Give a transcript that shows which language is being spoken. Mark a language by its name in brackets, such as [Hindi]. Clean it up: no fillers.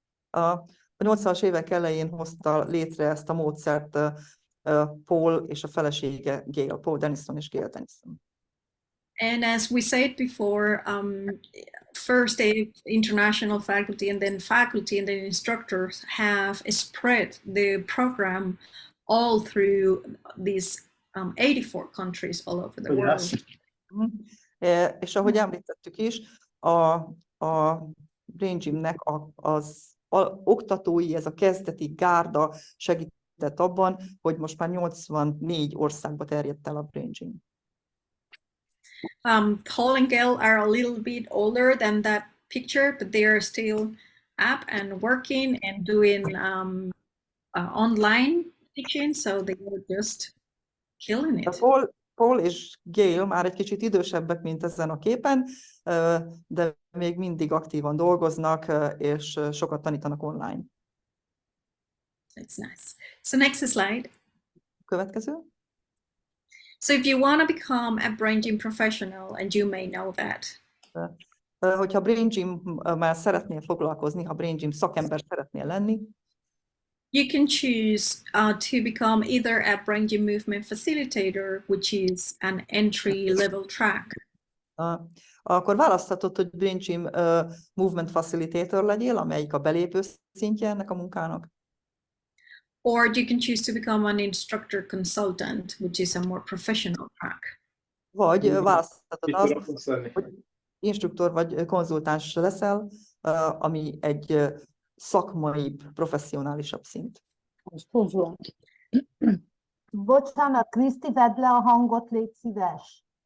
[Hungarian] A 80-as évek elején hozta létre ezt a módszert Paul és a felesége Paul Dennison és Gail Dennison. [English] And as we said before, first the international faculty and then instructors have spread the program all through these 84 countries all over the world. [Hungarian] És ahogy említettük is, a Brain Gymnek az oktatói, ez a kezdeti gárda segített abban, hogy most már 84 országba terjedt el a Brain Gym. [English] Paul and Gail are a little bit older than that picture, but they are still up and working and doing online teaching, so they were just killing it. [Hungarian] Paul és Gail már egy kicsit idősebbek, mint ezen a képen, de még mindig aktívan dolgoznak, és sokat tanítanak online. [English] That's nice. So next slide. [Hungarian] Következő. [English] So if you want to become a Brain Gym professional, and you may know that. [Hungarian] Hogyha Brain Gym-mel szeretnél foglalkozni, ha Brain Gym szakember szeretnél lenni, [English] you can choose to become either a Brain Gym movement facilitator, which is an entry-level track. [Hungarian] Akkor választhatod, hogy Brain Gym Movement Facilitator legyél, amelyik a belépő szintje ennek a munkának. [English] Or you can choose to become an instructor consultant, which is a more professional track. [Hungarian] Vagy választhatod azt, hogy instruktor vagy konzultáns leszel, ami egy szakmai, professzionálisabb szint. Bocsánat, Kriszti, vedd le a hangot, légy szíves.